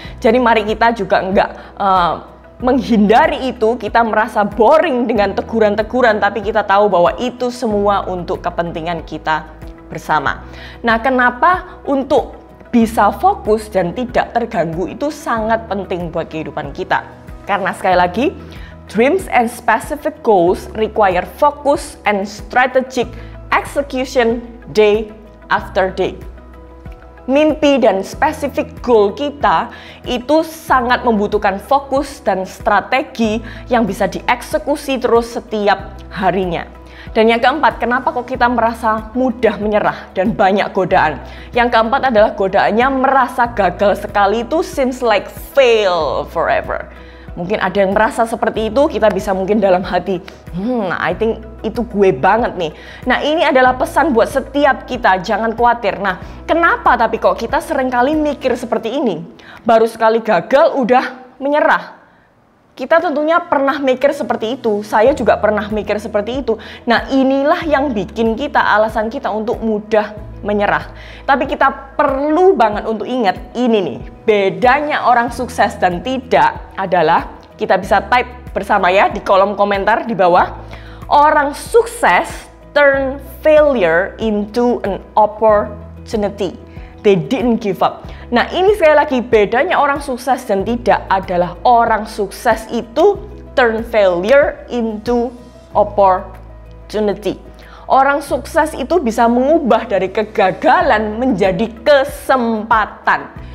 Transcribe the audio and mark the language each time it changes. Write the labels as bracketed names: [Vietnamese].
[Indonesian] Jadi mari kita juga enggak menghindari itu, kita merasa boring dengan teguran-teguran, tapi kita tahu bahwa itu semua untuk kepentingan kita bersama. Nah, kenapa untuk bisa fokus dan tidak terganggu itu sangat penting buat kehidupan kita? Karena sekali lagi, [English] dreams and specific goals require focus and strategic execution day after day. [Indonesian] Mimpi dan spesifik goal kita itu sangat membutuhkan fokus dan strategi yang bisa dieksekusi terus setiap harinya. Dan yang keempat, kenapa kok kita merasa mudah menyerah dan banyak godaan? Yang keempat adalah godaannya merasa gagal sekali itu [English] seems like fail forever. [Indonesian] Mungkin ada yang merasa seperti itu, kita bisa mungkin dalam hati, [English] I think [Indonesian] itu gue banget nih. Nah, ini adalah pesan buat setiap kita, jangan khawatir. Nah, kenapa tapi kok kita seringkali mikir seperti ini? Baru sekali gagal udah menyerah. Kita tentunya pernah mikir seperti itu, saya juga pernah mikir seperti itu. Nah, inilah yang bikin kita, alasan kita untuk mudah menyerah. Tapi kita perlu banget untuk ingat ini nih, bedanya orang sukses dan tidak adalah, kita bisa type bersama ya di kolom komentar di bawah. Orang sukses [English] turn failure into an opportunity. They didn't give up. [Indonesian] Nah, ini sekali lagi bedanya orang sukses dan tidak adalah orang sukses itu [English] turn failure into opportunity. [Indonesian] Orang sukses itu bisa mengubah dari kegagalan menjadi kesempatan.